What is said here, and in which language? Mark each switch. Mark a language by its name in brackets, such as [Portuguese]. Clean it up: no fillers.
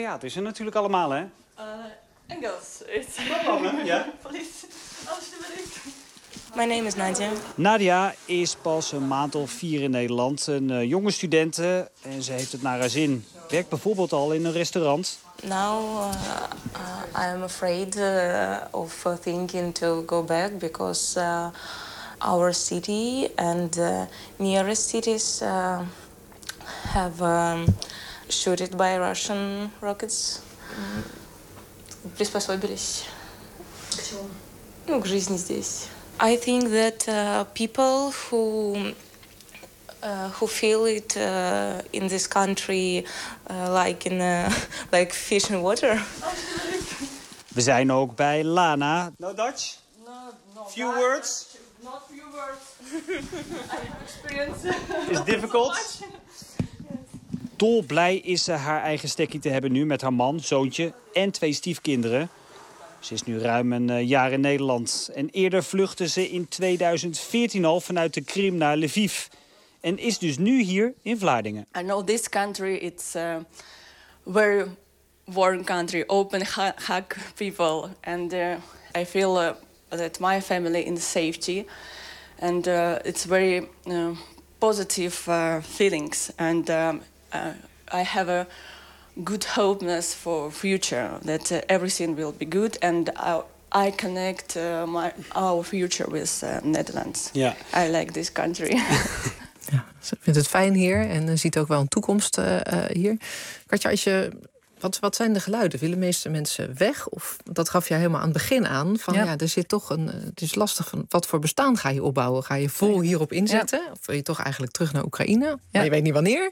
[Dutch] Ja, het is er natuurlijk allemaal, hè? Engels. It's... Ja, mama, ja. [English] My name is Nadia. [Dutch] Nadia is pas een maand of 4 in Nederland. Een jonge studente en ze heeft het naar haar zin. Werkt bijvoorbeeld al in een restaurant. [English] Now I'm afraid of thinking to go back because our city and nearest cities have shot it by Russian rockets. [Russian] Приспособились. К жизни здесь. [English] I think that people who feel it in this country like in like fish and water. [Dutch] We zijn ook bij Lana. [English] No Dutch? No. Few Dutch. Words? Not few words. Experience. Is difficult. [Dutch] Dolblij is ze haar eigen stekkie te hebben nu met haar man, zoontje en 2 stiefkinderen. Ze is nu ruim een jaar in Nederland. En eerder vluchtte ze in 2014 al vanuit de Krim naar Lviv. En is dus nu hier in Vlaardingen. [English] I know this country, it's a very warm country, open hug people. And I feel that my family in safety. And it's very positive feelings. And I have a good hopeness for future, that everything will be good. And I connect our future with Netherlands. Yeah. I like this country. [Dutch] Ze vindt het fijn hier en ziet ook wel een toekomst hier. Katja, wat zijn de geluiden? Willen de meeste mensen weg? Of dat gaf je helemaal aan het begin aan. Van, ja, er zit toch een. Het is lastig van wat voor bestaan ga je opbouwen? Ga je vol hierop inzetten? Ja. Of wil je toch eigenlijk terug naar Oekraïne? Ja. Maar je weet niet wanneer.